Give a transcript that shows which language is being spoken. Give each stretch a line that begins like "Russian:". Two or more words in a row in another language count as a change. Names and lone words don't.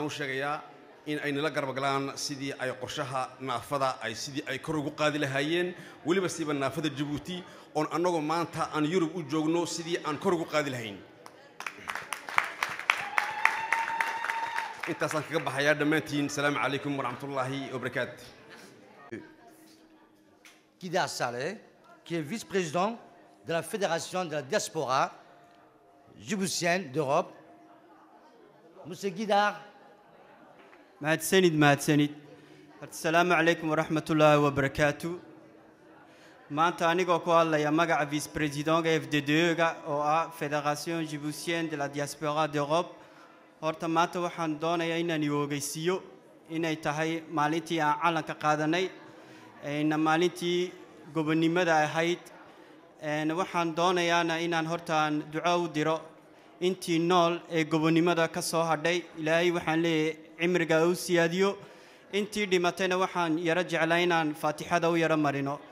Somali: u sheegayaa in ay nala garab galaan sidii ay qorshaha naafada ay sidii ay kor ugu qaadi lahaayeen waliba siiba naafada Djibouti oon anagoo maanta aan Yurub u joogno sidii aan kor ugu qaadi lahayn intaasaan kaga baxayaa dhammaantiin
Arabic: سلام عليكم ورحمة الله وبركاته
French: Guidar Saleh, qui est vice-président de la Fédération de la diaspora djiboutienne d'Europe. Monsieur Guidar.
Somali: mahadsanid
Arabic: السلام عليكم ورحمة الله وبركاته
Somali: maanta anigoo ku hadlaya magaca vice-présidentga FDDE-ga oo ah
French: Fédération djiboutienne de la diaspora d'Europe
Somali: horta maanta waxaan doonayaa inaan ogeysiiyo inay tahay maalintii aan calanka qaadanay maalintii gobonimada ahayd waxaan doonayaana inaan horta aan duco u diro intii nool ee gobonimada ka soo hadhay ilaahay waxaan leeyahay cimriga u siyaadiyo intii dhimatayna waxaan yara jeclaa inaan faatixada u yara marino